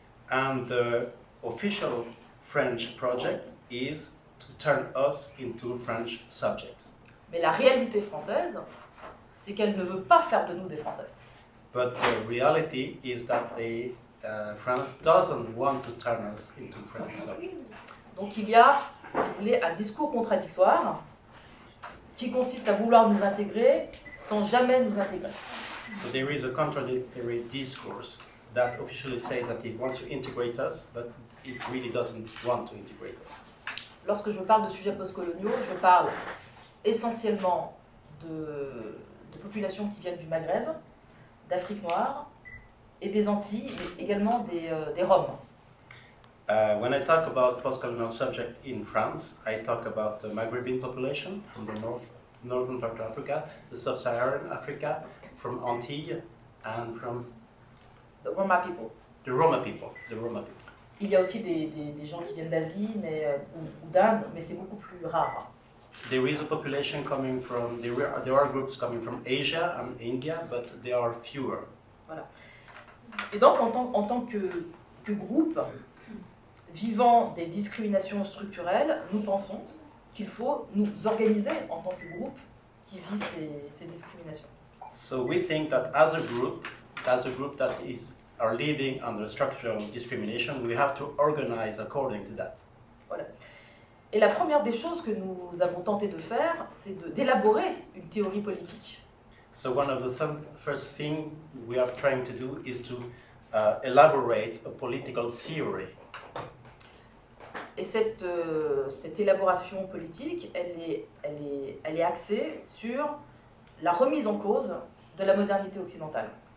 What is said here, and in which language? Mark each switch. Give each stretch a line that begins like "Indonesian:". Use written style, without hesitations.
English: And the official French project is to turn us into French subjects.
French: Mais la réalité française, c'est qu'elle ne veut pas faire de nous des Français.
English: But the reality is that France doesn't want to turn us into French subjects.
French: Donc il y a, si vous voulez, un discours contradictoire qui consiste à vouloir nous intégrer sans jamais nous intégrer.
English: So there is a contradictory discourse that officially says that it wants to integrate us, but it really doesn't want to integrate us.
French: Lorsque je parle de sujets postcoloniaux, je parle essentiellement de populations qui viennent du Maghreb, d'Afrique noire et des Antilles, et également des Roms.
English: When I talk about post-colonial subject in France, I talk about the Maghrebian population from the northern part of Africa, the sub-Saharan Africa, from Antilles, and from The Roma people. The Roma people.
French: Il y a aussi des gens qui viennent d'Asie ou d'Inde, mais c'est beaucoup plus rare.
English: There is a population coming from, there are groups coming from Asia and India, but they are fewer.
French: Voilà. Et donc, en tant que groupe vivant des discriminations structurelles, nous pensons qu'il faut nous organiser en tant que groupe qui vit ces discriminations.
English: So we think that as a group that are living under structural discrimination, we have to organize according to that.
French: Voilà. Et la première des choses que nous avons tenté de faire, c'est d'élaborer une théorie politique.
English: So one of the first thing we are trying to do is to elaborate a political theory.
French: Et cette élaboration politique, elle est axée sur la remise en cause de la modernité occidentale.